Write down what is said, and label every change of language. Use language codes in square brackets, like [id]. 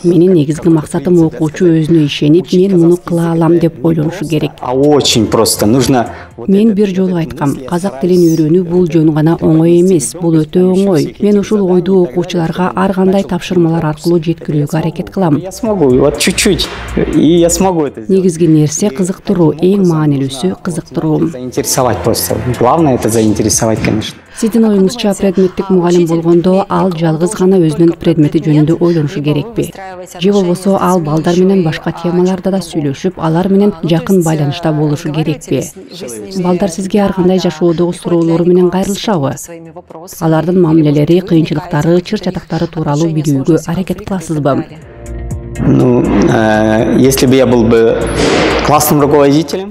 [ky] Менин негизги максатым окуучу өзүнө ишенип, мен муну кыла алам деп ойлонушу керек. [ru] Очень просто. Нужно... [ky] Мен бир жолу айткам, казак тилин үйрөнүү бул жөн гана оңой эмес, бул өтө оңой. Мен ушул ойду окуучуларга ар кандай тапшырмалар аркылуу жеткирүүгө аракет кылам. [ru] Я смогу, вот чуть-чуть, и я смогу это сделать. [ky] Негизги нерсе кызыктыруу, эң маанилүүсү кызыктыруу. [ru] Заинтересовать просто. Главное это заинтересовать, конечно. [ky] Сиздин оюңузча предметтик мугалим болгондо ал жалгыз гана өзүнүн предмети жөнүндө ойлонушу керекпи? Же болбосо ал балдар менен башка темаларда да сүйлөшүп, алар менен жакын байланышта болушу керекпи? Балдар сизге ар кандай жашоодогу суроолору менен кайрылышабы? Алардын мамилелери, кыйынчылыктары, чыр-чатактары тууралуу билүүгө аракет кыласызбы? [ru] Если бы я был бы классным руководителем...